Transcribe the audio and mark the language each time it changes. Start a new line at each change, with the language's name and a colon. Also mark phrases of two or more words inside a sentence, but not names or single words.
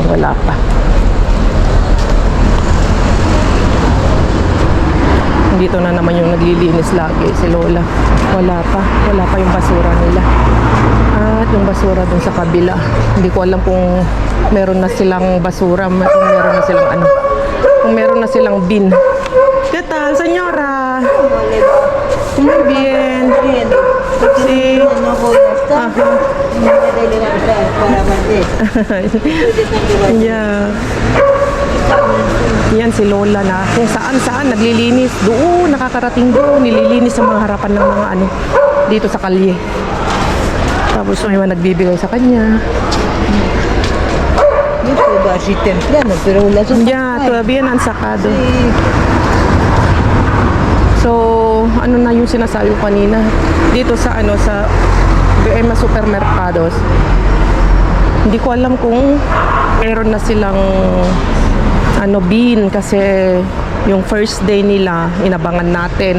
Filipino: Wala pa. Dito na naman yung naglilinis lagi si Lola. Wala pa yung basura nila. At yung basura dun sa kabila. Hindi ko alam kung meron na silang basura, kung meron na silang ano. Kung meron na silang bin.
Spanish: ¿Qué tal, señora? Muy bien. Sí. No voy a estar. Me voy a levantar para bater.
English: Yeah.
Filipino: Yan si Lola na kung saan naglilinis. Doon, nakakarating doon. Nililinis sa mga harapan ng mga ano dito sa kalye. Tapos may mga nagbibigay sa kanya.
Spanish: Yo puedo así temprano, pero las otras Yeah, todavía no han sacado. Sí.
Filipino: So, ano na yung sinasabi ko kanina? Dito sa ano sa BM Supermercados. Hindi ko alam kung meron na silang ano bin kasi yung first day nila inabangan natin.